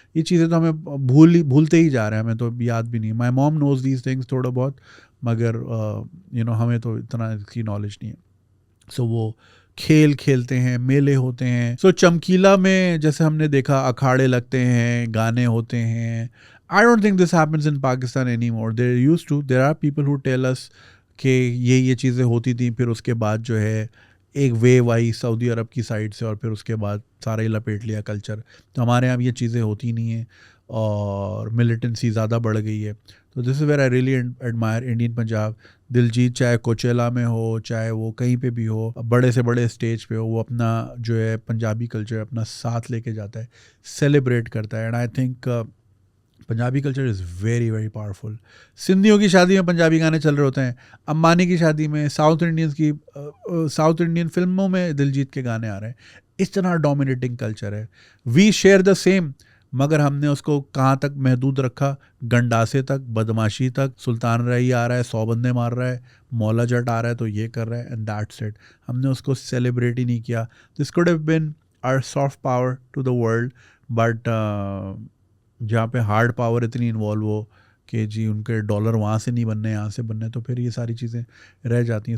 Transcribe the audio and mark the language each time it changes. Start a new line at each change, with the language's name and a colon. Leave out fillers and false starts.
Urdu: یہ چیزیں تو ہمیں بھولتے ہی جا رہے ہیں, ہمیں تو یاد بھی نہیں.
English: my mom knows these things
Urdu: تھوڑا بہت, مگر ہمیں تو اتنا اس کی نالج نہیں ہے. سو وہ کھیل کھیلتے ہیں, میلے ہوتے ہیں. سو چمکیلا میں جیسے ہم نے دیکھا اکھاڑے لگتے ہیں, گانے ہوتے ہیں.
English: I don't think this happens in Pakistan anymore. There used to. There are people who tell us
Urdu: کہ یہ چیزیں ہوتی تھیں, پھر اس کے بعد جو ہے ایک ویو آئی سعودی عرب کی سائڈ سے, اور پھر اس کے بعد سارا ہی لپیٹ لیا کلچر. تو ہمارے یہاں یہ چیزیں ہوتی نہیں ہیں, اور ملیٹنسی زیادہ بڑھ گئی ہے. تو
English: This is where I really admire Indian Punjab.
Urdu: Diljit چاہے کوچیلا میں ہو, چاہے وہ کہیں پہ بھی ہو, بڑے سے بڑے اسٹیج پہ ہو, وہ اپنا جو ہے پنجابی کلچر اپنا ساتھ لے کے جاتا ہے, سیلیبریٹ کرتا ہے.
English: And I think Punjabi culture is very very powerful.
Urdu: سندھیوں کی شادی میں پنجابی گانے چل رہے ہوتے ہیں, امبانی کی شادی میں, ساؤتھ انڈین فلموں میں دلجیت کے گانے آ رہے ہیں. اس طرح ڈومینیٹنگ کلچر ہے.
English: we share the same,
Urdu: مگر ہم نے اس کو کہاں تک محدود رکھا, گنڈاسے تک, بدماشی تک. سلطان رئی آ رہا ہے 100 بندے مار رہا ہے, مولا جٹ آ رہا ہے تو یہ کر رہا ہے,
English: And that's it.
Urdu: ہم نے اس کو سیلیبریٹ ہی نہیں کیا.
English: this could have been our soft power to the world,
Urdu: but جہاں پہ ہارڈ پاور اتنی انوالو ہو کہ جی ان کے ڈالر وہاں سے نہیں بننے, یہاں سے بننے, تو پھر یہ ساری چیزیں رہ جاتی ہیں.